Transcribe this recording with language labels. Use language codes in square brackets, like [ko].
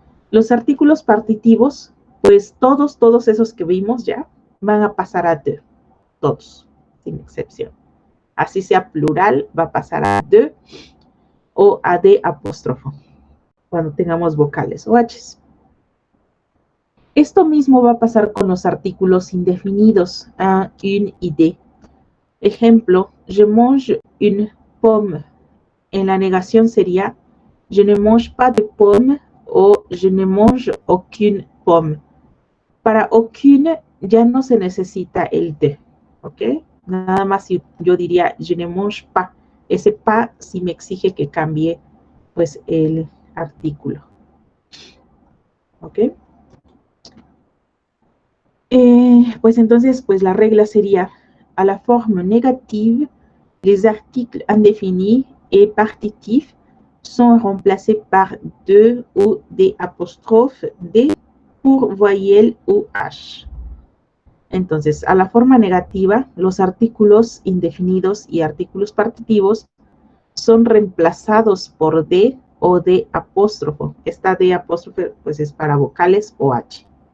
[es] Los artículos partitivos, pues todos esos que vimos ya, van a pasar a de, todos, sin excepción. Así sea plural, va a pasar a de o a de apóstrofo, cuando tengamos vocales o h's. Esto mismo va a pasar con los artículos indefinidos, un, y de. [fr] Ejemplo, je mange une pomme. En la negación sería je ne mange pas de pomme o je ne mange aucune pomme. [es] Para aucune ya no se necesita el de, ¿ok? Nada más yo diría je ne mange pas. Ese pas sí me exige que cambie pues el artículo, ¿ok? [fr] Pues entonces, pues la regla sería à la forme négative, les articles indéfinis et partitifs sont remplacés par de ou des apóstrofes de pour voyelle ou h. [es] Entonces, a la forma negativa, los artículos indefinidos y artículos partitivos son reemplazados por de o de apóstrofo. Esta de apóstrofe pues es para vocales o h.